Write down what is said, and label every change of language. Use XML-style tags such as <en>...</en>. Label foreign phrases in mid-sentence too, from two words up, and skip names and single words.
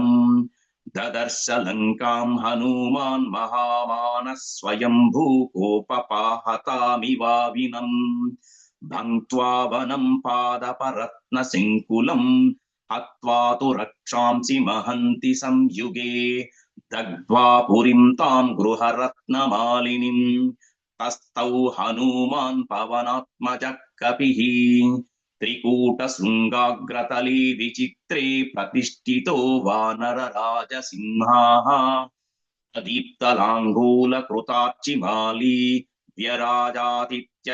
<sa>దదర్శ లంకాం హనుమాన్ మహామానః స్వయంభూ కోపపాహతామివావినం భంక్త్వా వనం పాదపరత్న శంకులం హత్వా తు రక్షాంసి మహంతి సంయుగే దగ్ధ్వా పురీం తాం గృహరత్నమాలినిం तस्थौ हनुमान् पवनात्मजः कपिः त्रिकूटशृङ्गाग्रतले विचित्रे प्रतिष्ठितो वानरराजसिंहाः दीप्तलाङ्गूलकृतार्चिमाली व्यराजादित्य</sa>